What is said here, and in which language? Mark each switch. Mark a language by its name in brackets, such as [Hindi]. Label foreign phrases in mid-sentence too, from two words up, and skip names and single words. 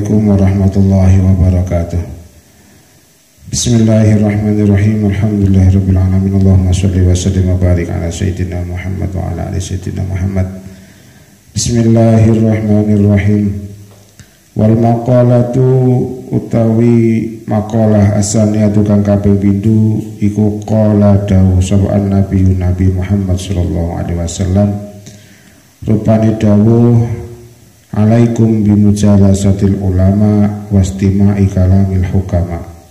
[Arabic] ورحمة الله وبركاته. بسم الله الرحمن الرحيم. الحمد لله رب العالمين. اللهم صل وسلم وبارك على سيدنا محمد وعلى آل سيدنا محمد. بسم الله الرحمن الرحيم. والمقالة [Javanese] utawi [Arabic] مقالة الثانية [Javanese] kang kaping pindho iku qala dawuh sapa Nabi Muhammad [Arabic] صلى الله عليه وسلم [Javanese] rupane dawuh [Arabic] عليكم بمجالسة العلماء واستماع كلام الحكماء.